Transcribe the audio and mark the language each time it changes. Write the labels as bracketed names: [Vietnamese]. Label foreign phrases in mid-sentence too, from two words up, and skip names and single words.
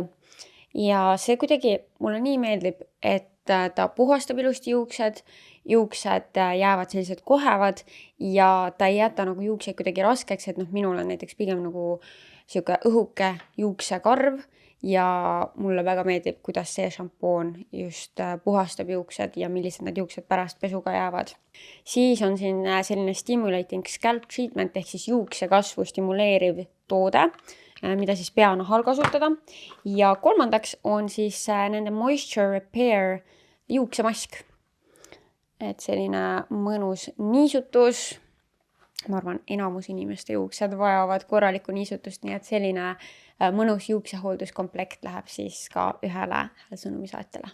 [Estonian] Ja see kuidagi mulle nii meeldib, et ta puhastab ilusti juuksed jäävad sellised kohevad ja ta ei jäta nagu juukseid kuidagi raskeks, et minul on näiteks pigem nagu siuke õhuke juuksekarv ja mulle väga meeldib, kuidas see šampoon just puhastab juuksed ja millised need juuksed pärast pesuga jäävad. Siis on siin selline [English] stimulating scalp treatment [Estonian] ehk siis juuksekasvu stimuleeriv toode, mida siis peanahal kasutada. Ja kolmandaks on siis nende Moisture Repair juuksemask. Et selline mõnus niisutus. Ma arvan, enamus inimeste juuksed vajavad korralikku niisutust, nii et selline mõnus juuksehoolduskomplekt läheb siis ka ühele sõnumisaatjale.